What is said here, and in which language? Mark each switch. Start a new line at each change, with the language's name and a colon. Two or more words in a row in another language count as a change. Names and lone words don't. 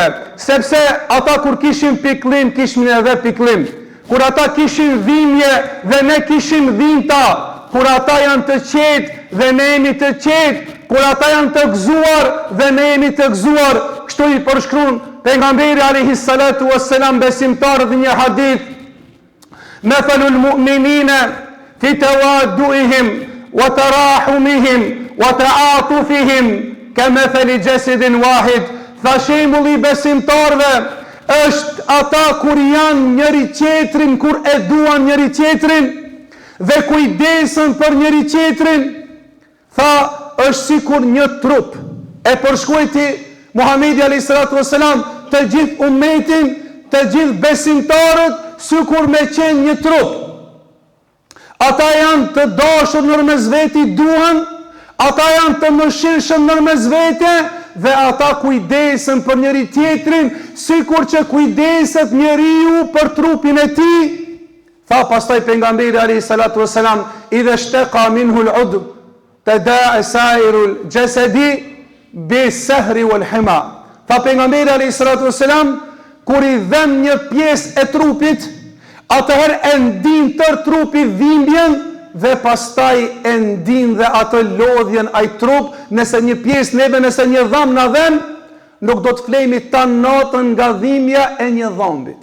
Albanian: Sepse ata kur kishin pikëllim, kishin edhe pikëllim. Kur ata kishin dhimbje dhe ne kishim dhimbta, kur ata janë të qetë dhe ne jemi të qetë, kur ata janë të gëzuar dhe ne jemi të gëzuar. Kështu i përshkruan pejgamberi
Arabic: عليه الصلاة والسلام
Albanian: besimtarët në një hadith:
Arabic: "مثل المؤمنين في توادهم وتراحمهم وتعاطفهم كمثل جسد واحد."
Albanian: Tha shembulli besimtarëve është ata kur janë njëri tjetrin, kur e duan njëri tjetrin dhe kujdesen për njëri tjetrin. Tha është sikur një trup. E përshkruajti Muhamedi
Arabic: عليه الصلاة والسلام
Albanian: të gjithë ummetin, të gjithë besimtarët, sikur me qenë një trup. Ata janë të dashur nërmes veti, duan, ata janë të mëshirshëm nërmes vete, dhe ata kujdesen për njëri tjetrin, sikur që kujdeset njeriu për trupin e tij. Tha pastaj pejgamberi
Arabic: عليه الصلاة والسلام: "إذا اشتكى منه العضو تداعى سائر الجسد بالسهر والحمى."
Albanian: Tha pejgamberi
Arabic: عليه الصلاة والسلام,
Albanian: kur i dhem një pjesë e trupit, atëherë e ndin tër trupi dhimbjen, dhe pastaj e ndin dhe atë lodhjen ai trup. Nëse një pjesë neve, nëse një dham na dhem, nuk do të flejmi tanë natën nga dhimbja e një dhambit.